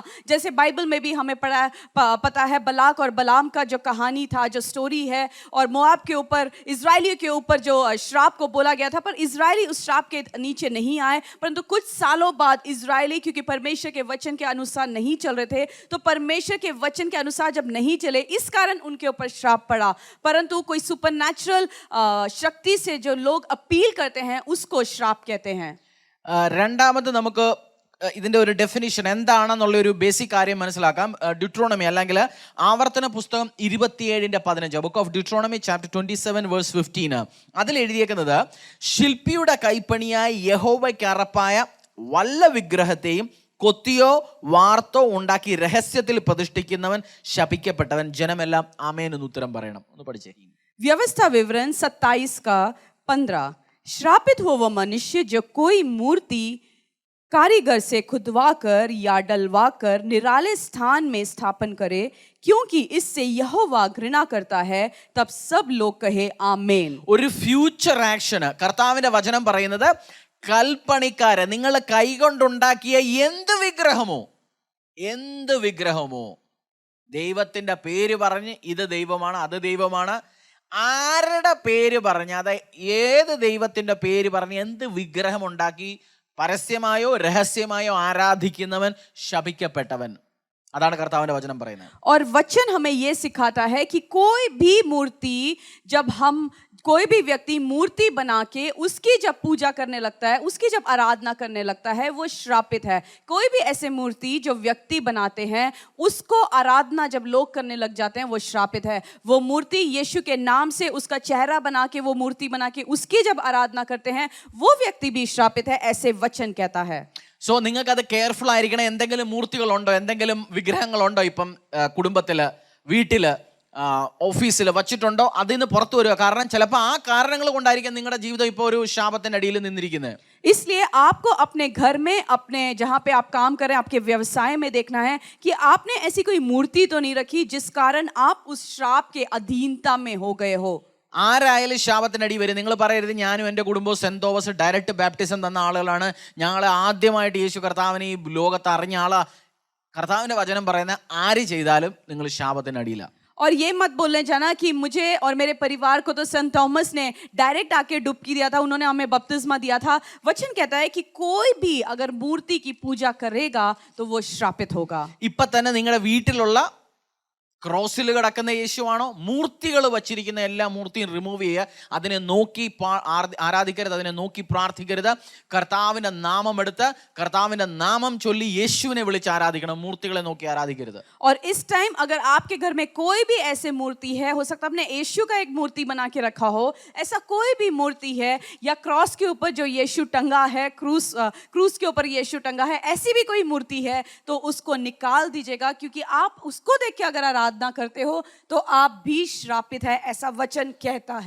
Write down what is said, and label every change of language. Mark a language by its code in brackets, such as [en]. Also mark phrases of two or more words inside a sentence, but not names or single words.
[hi] जैसे बाइबल में भी हमें पता है बलाक और बलाम का जो कहानी था, जो स्टोरी है, और मोआब के ऊपर, इजरायलियों के ऊपर जो श्राप को बोला गया था, पर इजरायली उस श्राप के नीचे नहीं आए। परंतु कुछ सालों बाद इजरायली, क्योंकि परमेश्वर के वचन के अनुसार नहीं चल रहे थे, तो परमेश्वर के वचन के अनुसार जब नहीं चले, इस कारण उनके ऊपर श्राप पड़ा। परंतु कोई सुपरनैचुरल शक्ति से जो लोग अपील करते हैं उसको श्राप कहते हैं। [ml] രണ്ടാമത് നമുക്ക് ഇതിന്റെ ഒരു ഡെഫിനിഷൻ എന്താണെന്നുള്ള ഒരു ബേസിക് കാര്യം മനസ്സിലാക്കാം. ഡ്യൂട്രോണമി അല്ലെങ്കിൽ ആവർത്തന പുസ്തകം 27:15, [en] book of Deuteronomy chapter [ml] 27:15, അതിൽ എഴുതിയേക്കുന്നത് ശില്പിയുടെ കൈപ്പണിയായി യഹോവയ്ക്ക് അറപ്പായ വല്ല വിഗ്രഹത്തെയും കൊത്തിയോ വാർത്തോ ഉണ്ടാക്കി രഹസ്യത്തിൽ പ്രതിഷ്ഠിക്കുന്നവൻ ശപിക്കപ്പെട്ടവൻ. ജനമെല്ലാം ആമേൻ എന്ന് ഉത്തരം പറയണം. ഒന്ന് പഠിച്ചേ. [hi] व्यवस्था विवरण 27:15, श्रापित हो वह मनुष्य जो कोई मूर्ति कारीगर से खुदवाकर या डलवाकर निराले स्थान में स्थापन करे, क्योंकि इससे यहोवा घृणा करता है. तब सब लोग कहे आमेन. [ml] ഒരു [en] future action [ml] കർത്താവിന്റെ വചനം പറയുന്നത്, കൽപ്പണിക്കാരെ, നിങ്ങൾ കൈകൊണ്ടുണ്ടാക്കിയ എന്ത് വിഗ്രഹമോ ദൈവത്തിന്റെ പേര് പറഞ്ഞ് ഇത് ദൈവമാണ്, അത് ദൈവമാണ്, ആരുടെ പേര് പറഞ്ഞ്, അതായത് ഏത് ദൈവത്തിന്റെ പേര് പറഞ്ഞ് എന്ത് വിഗ്രഹം ഉണ്ടാക്കി പരസ്യമായോ രഹസ്യമായോ ആരാധിക്കുന്നവൻ ശപിക്കപ്പെട്ടവൻ. അതാണ് കർത്താവിന്റെ വചനം പറയുന്നത്. [hi] और वचन हमें ये सिखाता है कि कोई भी मूर्ति, जब हम कोई भी व्यक्ति मूर्ति बना के उसकी जब पूजा करने लगता है, उसकी जब आराधना करने लगता है, वो श्रापित है. कोई भी ऐसे मूर्ति जो व्यक्ति बनाते हैं उसको आराधना जब लोग करने लग जाते हैं, वो श्रापित है. वो मूर्ति यीशु के नाम से उसका चेहरा बना के, वो मूर्ति बना के उसकी जब आराधना करते हैं, वो व्यक्ति भी श्रापित है, ऐसे वचन कहता है. [ml] സോ നിങ്ങൾക്ക് അത് കെയർഫുൾ ആയിരിക്കണം. എന്തെങ്കിലും മൂർത്തികളുണ്ടോ, എന്തെങ്കിലും വിഗ്രഹങ്ങളുണ്ടോ ഇപ്പം കുടുംബത്തില്, വീട്ടില്, ഓഫീസിൽ വച്ചിട്ടുണ്ടോ, അതിൽ നിന്ന് പുറത്തു വരിക. കാരണം ചിലപ്പോൾ ആ കാരണങ്ങൾ കൊണ്ടായിരിക്കും നിങ്ങളുടെ ജീവിതം ഇപ്പോൾ ഒരു ശാപത്തിന്റെ അടിയിൽ നിന്നിരിക്കുന്നത്. [hi] इसलिए आपको अपने घर में, अपने जहाँ पे आप काम करें, आपके व्यवसाय में देखना है कि आपने ऐसी कोई मूर्ति तो नहीं रखी जिस कारण आप उस श्राप के अधीनता में हो गए हो. [ml] ആരായാലും ശാപത്തിനടി വരും. നിങ്ങൾ പറയരുത് ഞാനും എൻ്റെ കുടുംബവും സെന്റ് തോമസ് [en] direct baptism [ml] തന്ന ആളുകളാണ്, ഞങ്ങൾ ആദ്യമായിട്ട് യേശു കർത്താവിനെ ഈ ലോകത്ത് അറിഞ്ഞ ആളാ. കർത്താവിന്റെ വചനം പറയുന്ന ആര് ചെയ്താലും നിങ്ങൾ ശാപത്തിനടിയില്ല. [hi] और ये मत बोलने जाना कि मुझे और मेरे परिवार को तो सेंट थॉमस ने डायरेक्ट आके डुबकी दिया था, उन्होंने हमें बपतिस्मा दिया था. वचन कहता है कि कोई भी अगर मूर्ति की पूजा करेगा तो वो श्रापित होगा. [ml] ഇപ്പൊ തന്നെ നിങ്ങളുടെ വീട്ടിലുള്ള ക്രോസിൽ കിടക്കുന്ന യേശുവാണോ, മൂർത്തികൾ വച്ചിരിക്കുന്ന എല്ലാ മൂർത്തിയും റിമൂവ് ചെയ്യുക. അതിനെ നോക്കി ആരാധിക്കരുത്, അതിനെ നോക്കി പ്രാർത്ഥിക്കരുത്. കർത്താവിന്റെ നാമം എടുത്ത് കർത്താവിന്റെ നാമം ചൊല്ലി യേശുവിനെ വിളിച്ച് ആരാധിക്കണം, മൂർത്തികളെ നോക്കി ആരാധിക്കരുത്. [hi] और इस टाइम अगर आपके घर में कोई भी ऐसे मूर्ति है, हो सकता है आपने यीशु का एक मूर्ति बना के रखा हो, ऐसा कोई भी मूर्ति है, या क्रॉस के ऊपर जो यीशु टंगा है, क्रूस के ऊपर यीशु टंगा है, ऐसी भी कोई मूर्ति है तो उसको निकाल दीजिएगा, क्योंकि आप उसको देख के अगर आराधना करते हो तो आप भी श्रापित है, ऐसा वचन कहता है.